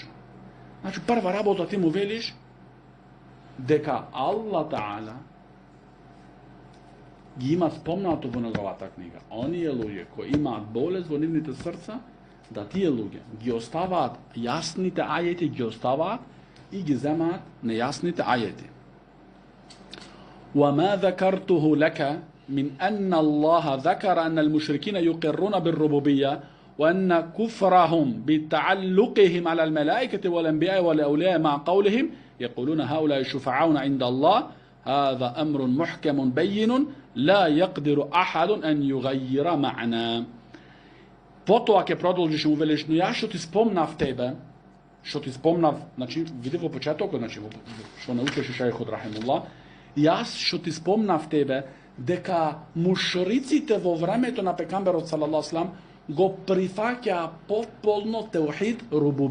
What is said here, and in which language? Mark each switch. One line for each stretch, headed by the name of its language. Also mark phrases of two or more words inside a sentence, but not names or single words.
Macedonian: Значи прва работа ти му велиш дека Аллах Таала ги има спомнато во неговата книга. Оние луѓе кои имаат болест во нивните срца, да тие луѓе ги оставаат јасните ајети, ги оставаат и ги земаат нејасните ајети.
Arabic: وما ذكرته لك من أن الله ذكر أن المشركين يقرون بالربوبية وأن كفرهم بتعلقهم على الملائكة والأنبياء والأولياء مع قولهم يقولون هؤلاء شفعاؤنا عند الله هذا أمر محكم بين لا يقدر أحد أن يغير معنا.
Macedonian: Потоа ќе продолжиш му велиш: но јас што ти спомнав тебе, значи види во почетокот, значи што научеше шејхот рахимуллах, јас што ти спомнав тебе дека мушриците во времето на пекамберот
Arabic: صلى الله عليه وسلم
Macedonian: го прифаќаа потполно
Arabic: توحيد الربوبية.